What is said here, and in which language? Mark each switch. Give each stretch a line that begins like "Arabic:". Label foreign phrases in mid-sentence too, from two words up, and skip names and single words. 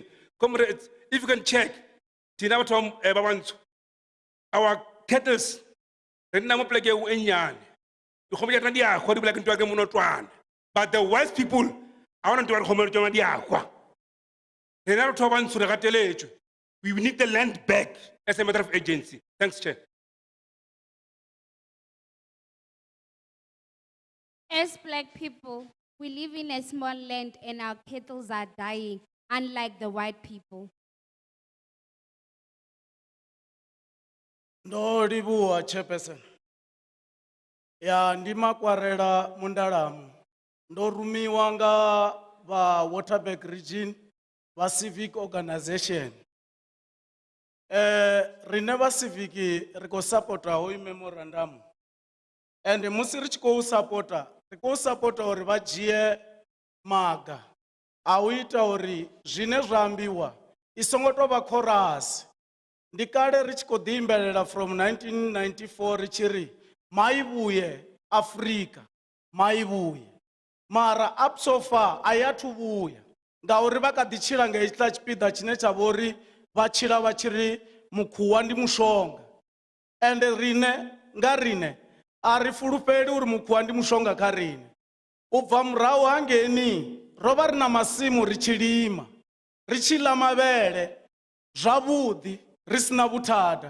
English: Comrades, if you can check, our kettles, but the wise people, I want to we need the land back as a matter of agency. Thanks, Chair. As black people, we live in a small land and our cattle are dying, unlike the white people.
Venda: Ndo livhuwa Chairperson. Ya ndima kwarela Mundalamu. Ndo rumiwa nga va Waterberg region va
English: civic organization.
Venda: Reneva civic riko supporta hoi memorandum. And musi ri tshi supporta uri va dzhie maga a u ita uri zwine zwa ambiwa i songo tou vha chorus. Ndi kale ri tshi khou ḓi imbelela from 1994 ri tshi ri maivuye Afrika, maivuye. Mara
English: up so far
Venda: a ya thu vhuya. Ngauri vha kha ḓi tshila nga hetshiḽa tshipiḓa tshine tsha vha uri vha tshila vha tshi ri mukhuwa ndi mushonga. And rine nga rine a ri fulufheli uri mukhuwa ndi mushonga kha rine. U bva murahu hangeni ro vha ri na masimu ri tshi lima, ri tshi ḽa mavhele zwavhuḓi ri sina vhuthada.